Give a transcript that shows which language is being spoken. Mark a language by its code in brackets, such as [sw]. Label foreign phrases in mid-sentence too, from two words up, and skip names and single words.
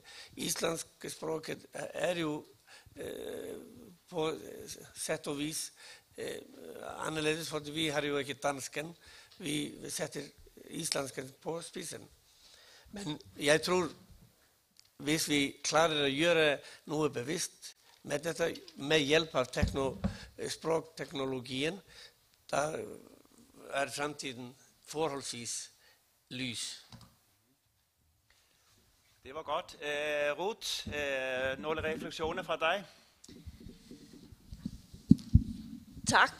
[no] Islandsk språket jo på sett og vis annerledes, for vi har jo ikke dansken. Vi setter islandsken på spisen. Men jeg tror, hvis vi klarer å gjøre noe bevisst med dette, med hjelp av språkteknologien, da fremtiden forholdsvis lys. [da] Det var godt. Ruth, nogle refleksioner fra dig? Tak.